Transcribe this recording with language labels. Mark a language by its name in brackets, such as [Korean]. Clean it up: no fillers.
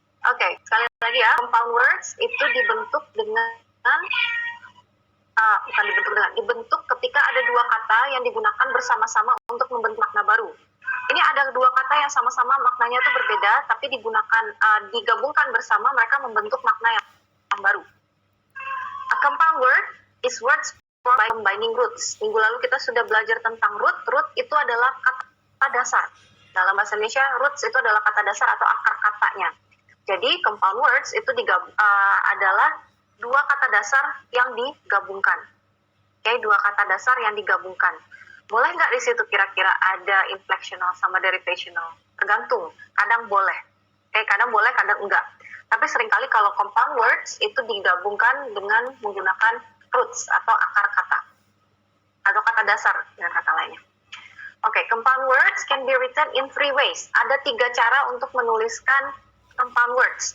[Indonesian] Oke, sekali lagi ya. Compound words itu dibentuk dibentuk ketika ada dua kata yang digunakan bersama-sama untuk membentuk makna baru. Ini ada dua kata yang sama-sama maknanya itu berbeda, tapi digabungkan bersama mereka membentuk makna yang baru. [English] A compound word is words formed by combining roots. [Indonesian] Minggu lalu kita sudah belajar tentang root. Root itu adalah kata dasar. Dalam bahasa Indonesia, roots itu adalah kata dasar atau akar katanya. Jadi compound words itu adalah dua kata dasar yang digabungkan. Oke, dua kata dasar yang digabungkan. Boleh nggak di situ kira-kira ada inflectional sama derivational? Tergantung. Kadang boleh. Kadang boleh, kadang enggak. Tapi seringkali kalau compound words itu digabungkan dengan menggunakan roots atau akar kata atau kata dasar dengan kata lainnya. [English] Oke, compound words can be written in 3 ways. [Indonesian] Ada 3 cara untuk menuliskan compound words.